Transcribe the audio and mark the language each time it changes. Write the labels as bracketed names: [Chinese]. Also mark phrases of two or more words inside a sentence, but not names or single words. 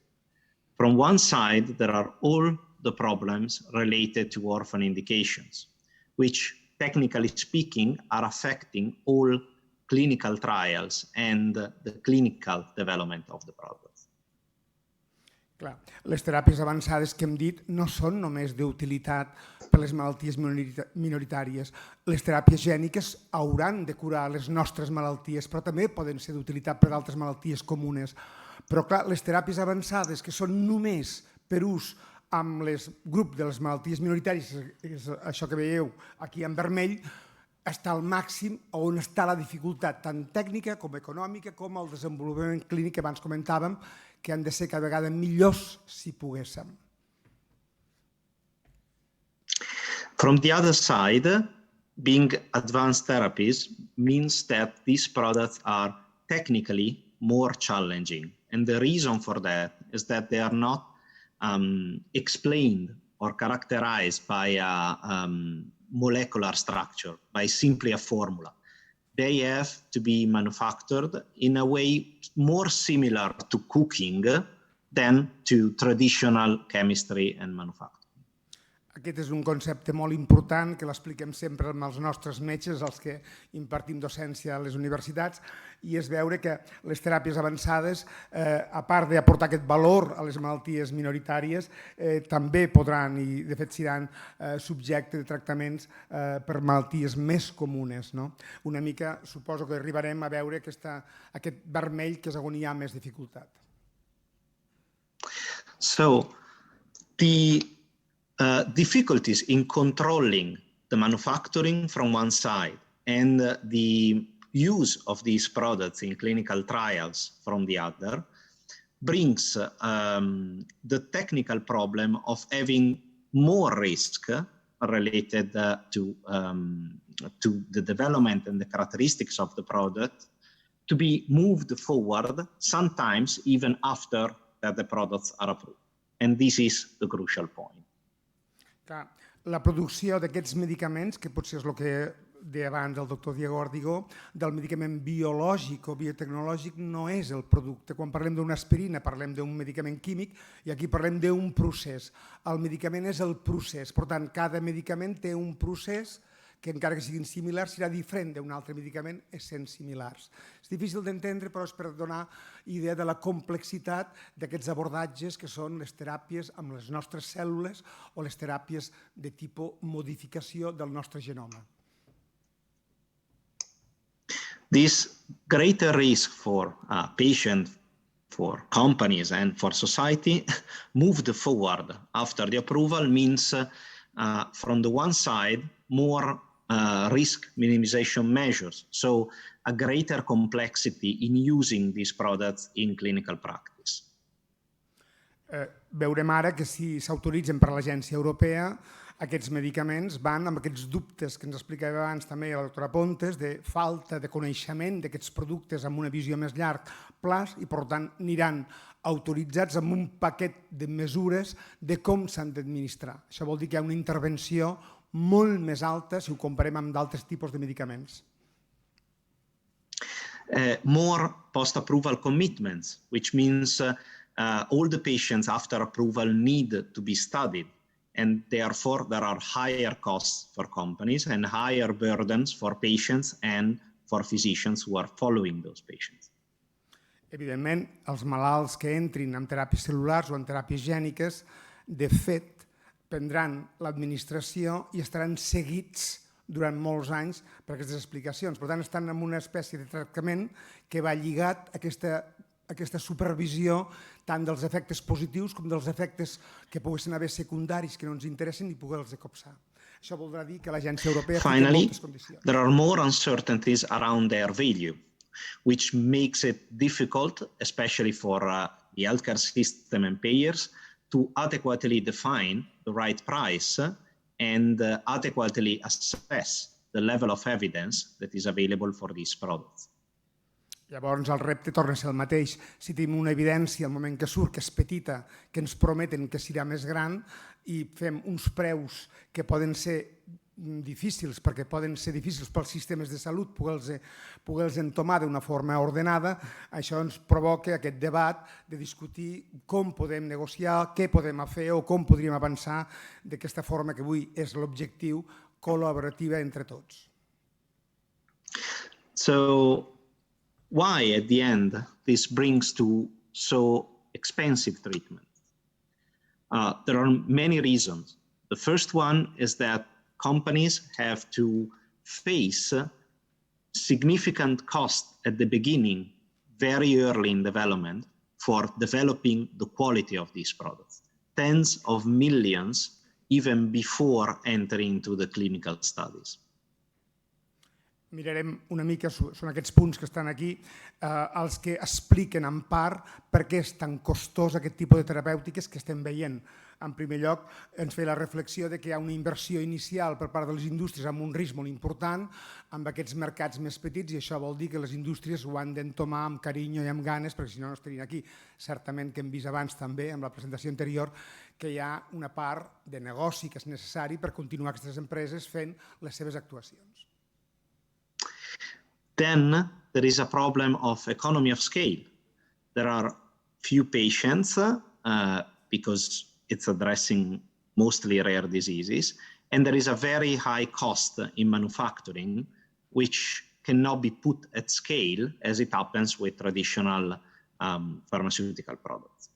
[English] From one side, there are all the problems related to orphan indications, which technically speaking are affecting all clinical trials and the clinical development of the products. [Catalan] Clar, les teràpies avançades que hem dit no són només d'utilitat per les malalties minoritàries. Les teràpies gèniques hauran de curar les nostres malalties, però també poden ser d'utilitat per altres malalties comunes. Però clar, les teràpies avançades que són només per ús amb el grup de les malalties minoritàries, és això que veieu aquí en vermell, està al màxim on està la dificultat tant tècnica com econòmica com el desenvolupament clínic que abans comentàvem, que han de ser cada vegada millors si poguéssim. [English] From the other side, being advanced therapies means that these products are technically more challenging. And the reason for that is that they are not explained or characterized by a molecular structure, by simply a formula. They have to be manufactured in a way more similar to cooking than to traditional chemistry and manufacturing. [Catalan] Aquest és un concepte molt important que l'expliquem sempre amb els nostres metges, els que impartim docència a les universitats, i és veure que les teràpies avançades, a part d'aportar aquest valor a les malalties minoritàries, també podran, i de fet seran subjecte de tractaments per malalties més comunes. Una mica suposo que arribarem a veure aquest vermell que és on hi ha més dificultat. [English] So, the difficulties in controlling the manufacturing from one side and the use of these products in clinical trials from the other brings the technical problem of having more risk related to the development and the characteristics of the product to be moved forward, sometimes even after that the products are approved. And this is the crucial point. [Catalan] La producció d'aquests medicaments, que potser és el que deia abans el doctor Diego Ordigó, del medicament biològic o biotecnològic no és el producte. Quan parlem d'una aspirina parlem d'un medicament químic i aquí parlem d'un procés. El medicament és el procés. Per tant, cada medicament té un procés que encara que siguin similars serà diferent d'un altre medicament essent similars. És difícil d'entendre, però és per donar idea de la complexitat d'aquests abordatges que són les teràpies amb les nostres cèl·lules o les teràpies de tipus modificació del nostre genoma. [English] This greater risk for patients, for companies and for society moved forward after the approval means from the one side more risk minimization measures. So a greater complexity in using these products in clinical practice. [Catalan] Veurem ara que si s'autoritzen per l'Agència Europea, aquests medicaments van amb aquests dubtes que ens explicava abans també la doctora Pontes, de falta de coneixement d'aquests productes amb una visió més llarg plaç i, per tant, aniran autoritzats amb un paquet de mesures de com s'han d'administrar. Això vol dir que hi ha una intervenció molt més alta si ho comparem amb d'altres tipus de medicaments. [English] More post-approval commitments, which means all the patients after approval need to be studied, and therefore there are higher costs for companies and higher burdens for patients and for physicians who are following those patients. [Catalan] Evidentment, els malalts que entrin en teràpies cel·lulars o en teràpies gèniques, de fet, prendran l'administració i estaran seguits durant molts anys per aquestes explicacions. Per tant, estan en una espècie de tractament que va lligat a aquesta supervisió tant dels efectes positius com dels efectes que poguessin haver secundaris que no ens interessen i poder-los copsar. Això voldrà dir que l'Agència Europea té moltes condicions. [English] There are more uncertainties around their value, which makes it difficult, especially for the healthcare system and payers, to adequately define the right price and adequately assess the level of evidence that is available for these products. [Catalan] Llavors el repte torna a ser el mateix. Si tenim una evidència al moment que surt, que és petita, que ens prometen que serà més gran i fem uns preus que poden ser difícils, perquè poden ser difícils pels sistemes de salut poder-los entomar d'una forma ordenada, això ens provoca aquest debat de discutir com podem negociar, què podem fer o com podríem avançar d'aquesta forma que avui és l'objectiu col·laborativa entre tots. [English] So, why at the end this brings to so expensive treatment? There are many reasons. The first one is that companies have to face significant cost at the beginning, very early in development, for developing the quality of these products. Tens of millions even before entering into the clinical studies. [Catalan] Mirarem una mica, són aquests punts que estan aquí, els que expliquen en part per què és tan costós aquest tipus de terapèutiques que estem veient. En primer lloc, ens feia la reflexió de que hi ha una inversió inicial per part de les indústries amb un risc molt important amb aquests mercats més petits i això vol dir que les indústries ho han d'entomar amb carinyo i amb ganes perquè si no, no estarien aquí. Certament que hem vist abans també, amb la presentació anterior, que hi ha una part de negoci que és necessari per continuar aquestes empreses fent les seves actuacions. [English] Then there is a problem of economy of scale. There are few patients because it's addressing mostly rare diseases, and there is a very high cost in manufacturing, which cannot be put at scale as it happens with traditional pharmaceutical products.